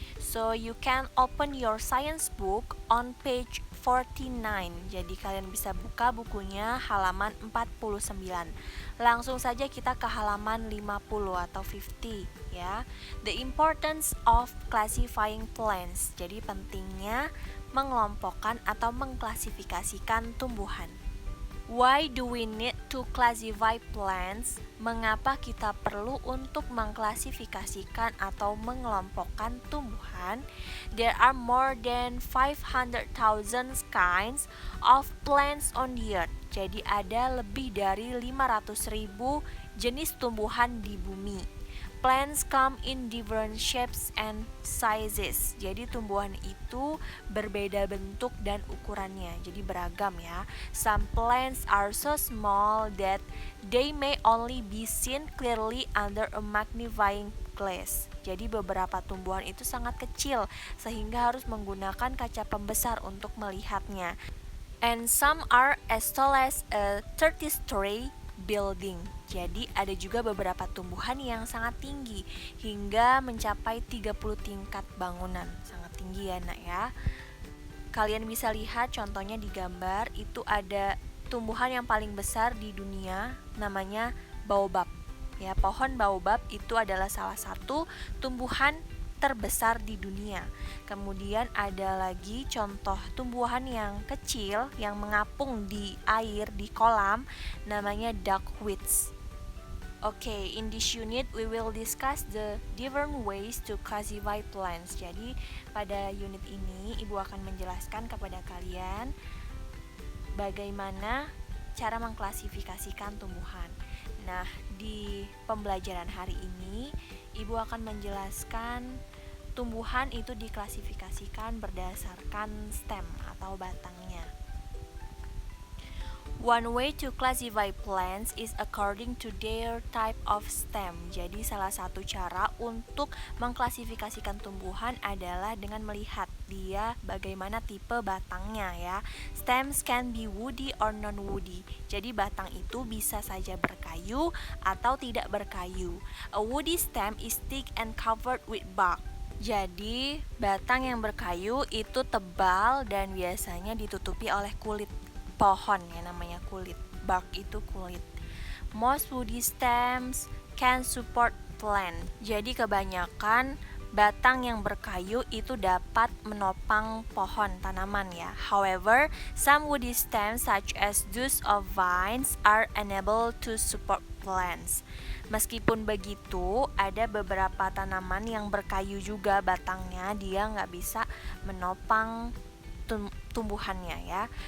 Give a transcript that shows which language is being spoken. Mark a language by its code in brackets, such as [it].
[en] So you can open your science book on page 49. [id] Jadi kalian bisa buka bukunya halaman 49. Langsung saja kita ke halaman 50 atau 50 ya. [en] The importance of classifying plants. [id] Jadi pentingnya mengelompokkan atau mengklasifikasikan tumbuhan. [en] Why do we need to classify plants? [id] Mengapa kita perlu untuk mengklasifikasikan atau mengelompokkan tumbuhan? [en] There are more than 500,000 kinds of plants on the earth. [id] Jadi ada lebih dari 500.000 jenis tumbuhan di bumi. [en] Plants come in different shapes and sizes. [id] Jadi tumbuhan itu berbeda bentuk dan ukurannya. Jadi beragam ya. [en] Some plants are so small that they may only be seen clearly under a magnifying glass. [id] Jadi beberapa tumbuhan itu sangat kecil sehingga harus menggunakan kaca pembesar untuk melihatnya. [en] And some are as tall as a 30-story building. [id] Jadi ada juga beberapa tumbuhan yang sangat tinggi hingga mencapai 30 tingkat bangunan. Sangat tinggi ya nak ya. Kalian bisa lihat contohnya di gambar, itu ada tumbuhan yang paling besar di dunia namanya baobab. Ya, pohon baobab itu adalah salah satu tumbuhan terbesar di dunia. Kemudian ada lagi contoh tumbuhan yang kecil yang mengapung di air di kolam namanya duckweeds. [en] Okay, in this unit we will discuss the different ways to classify plants. [id] Jadi pada unit ini Ibu akan menjelaskan kepada kalian bagaimana cara mengklasifikasikan tumbuhan. Nah, di pembelajaran hari ini Ibu akan menjelaskan tumbuhan itu diklasifikasikan berdasarkan stem atau batangnya. [en] One way to classify plants is according to their type of stem. [id] Jadi salah satu cara untuk mengklasifikasikan tumbuhan adalah dengan melihat dia bagaimana tipe batangnya ya. [en] Stems can be woody or non-woody. [id] Jadi batang itu bisa saja berkayu atau tidak berkayu. [en] A woody stem is thick and covered with bark. [id] Jadi batang yang berkayu itu tebal dan biasanya ditutupi oleh kulit pohon ya, namanya kulit. Bark itu kulit. [en] Most woody stems can support plant. [id] Jadi kebanyakan batang yang berkayu itu dapat menopang pohon tanaman ya. [en] However, some woody stems such as those of vines are unable to support plants. [id] Meskipun begitu, ada beberapa tanaman yang berkayu juga batangnya, dia nggak bisa menopang tumbuhannya ya.